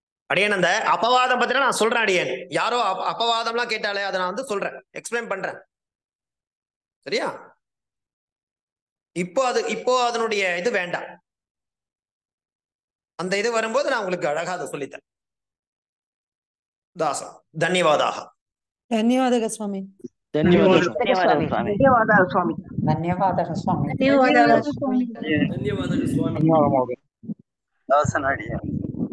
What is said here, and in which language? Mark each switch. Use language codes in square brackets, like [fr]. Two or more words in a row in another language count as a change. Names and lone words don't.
[ta] அடியேன் அந்த அபவாதம் பத்தினா நான் சொல்றேன் அடியேன். யாரோ அபவாதம்லாம் கேட்டாலே அதை நான் வந்து சொல்றேன், எக்ஸ்பிளைன் பண்றேன். சரியா? இப்போ அதனுடைய இது வேண்டாம். அந்த இது வரும்போது நான் உங்களுக்கு அழகா அதை சொல்லித்தரேன். தாசம். தன்யவாதாக. [kn] ಧನ್ಯವಾದಗಳು ಸ್ವಾಮಿ. ಧನ್ಯವಾದ ಸ್ವಾಮಿ. ಧನ್ಯವಾದ ಸ್ವಾಮಿ. ಧನ್ಯವಾದಗಳು ಸ್ವಾಮಿ. ಧನ್ಯವಾದಗಳು ಸ್ವಾಮಿ. ಧನ್ಯವಾದಗಳು ಸ್ವಾಮಿ. ಧನ್ಯವಾದಗಳು. ದಾಸನಾಡಿಯ